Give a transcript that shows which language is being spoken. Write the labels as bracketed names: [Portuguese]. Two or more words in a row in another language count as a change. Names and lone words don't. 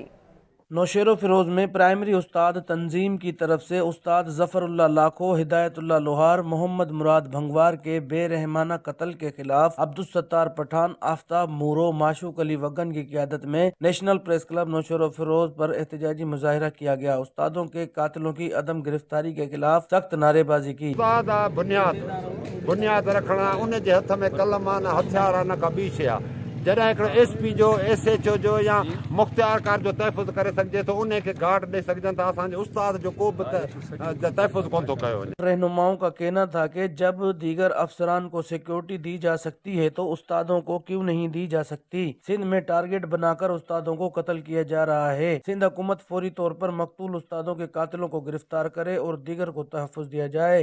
[Urdu] نوشہر و فیروز میں پرائمری استاد تنظیم کی طرف سے استاد ظفر اللہ لاکھو، ہدایت اللہ لوہار، محمد مراد بھنگوار کے بے رحمانہ قتل کے خلاف عبدالستار پٹھان، آفتاب مورو، معشوق علی وگن کی قیادت میں نیشنل پریس کلب نوشہر و فیروز پر احتجاجی مظاہرہ کیا گیا۔ استادوں کے قاتلوں کی عدم گرفتاری کے خلاف سخت نعرے بازی کی۔ بنیاد رکھنا ان کے ہاتھ میں قلم نہ ہتھیار نہ کا بیچ ہے، [Sindhi] جڏहिं हिकिड़ो SP जो SHO जो या मुख़्तियारकार जो तहफ़ुज़ करे सघिजे थो उन खे घाट ॾेई सघजनि था, असांजे उस्ताद जो को बि तहफ़ुज़ कोन थो कयो वञे। [Urdu] رہنماؤں کا کہنا تھا کہ جب دیگر افسران کو سیکیورٹی دی جا سکتی ہے تو استادوں کو کیوں نہیں دی جا سکتی۔ سندھ میں ٹارگٹ بنا کر استادوں کو قتل کیا جا رہا ہے۔ سندھ حکومت فوری طور پر مقتول استادوں کے قاتلوں کو گرفتار کرے اور دیگر کو تحفظ دیا جائے۔